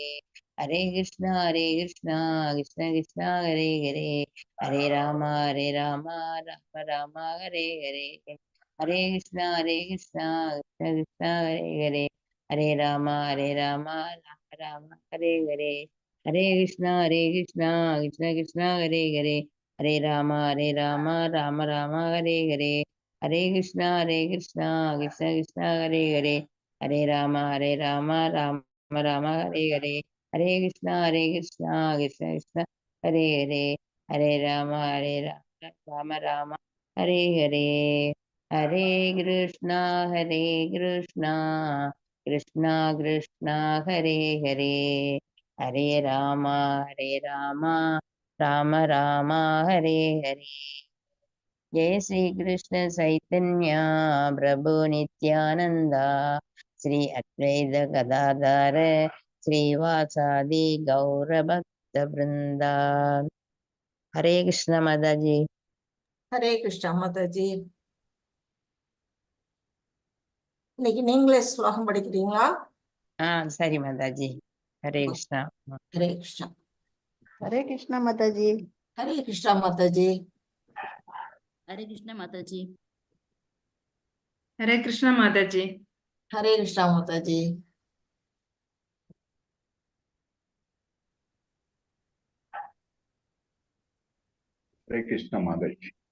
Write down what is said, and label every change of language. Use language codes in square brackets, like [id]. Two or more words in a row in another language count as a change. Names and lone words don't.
[sa] हरे कृष्ण, कृष्ण हरे हरे, हरे राम, राम राम, हरे हरे. हरे कृष्ण, कृष्ण हरे हरे, हरे राम, राम राम, हरे हरे. हरे कृष्णा कृष्ण कृष्ण हरे हरे, हरे राम राम राम हरे हरे, हरे कृष्णा कृष्ण कृष्ण हरे हरे, हरे राम राम राम हरे हरे, हरे कृष्णा कृष्ण कृष्ण हरे हरे, हरे राम राम राम हरे हरे, हरे कृष्णा कृष्णा कृष्णा कृष्णा हरे हरे, हरे राम राम राम हरे हरे। जय श्री कृष्ण चैतन्य प्रभु नित्यानंद, श्री अद्वैत गदाधर श्रीवासादि गौर भक्त वृंदा। [hi] हरे कृष्ण माता जी। [ta] ஹரே கிருஷ்ணா மாதாஜி. இன்னைக்கு நீங்களே ஸ்லோகம் படிக்கிறீங்களா? சரி மாதாஜி. [hi] हरे कृष्णा। [ta] ஹரே கிருஷ்ணா. [hi] हरे कृष्णा माता जी। [ta] ஹரே கிருஷ்ணா மாதாஜி. [hi] हरे कृष्णा माता जी। हरे कृष्णा माता जी। [ta] ஹரே கிருஷ்ணா மாதாஜி. [hi] हरे कृष्णा माता जी।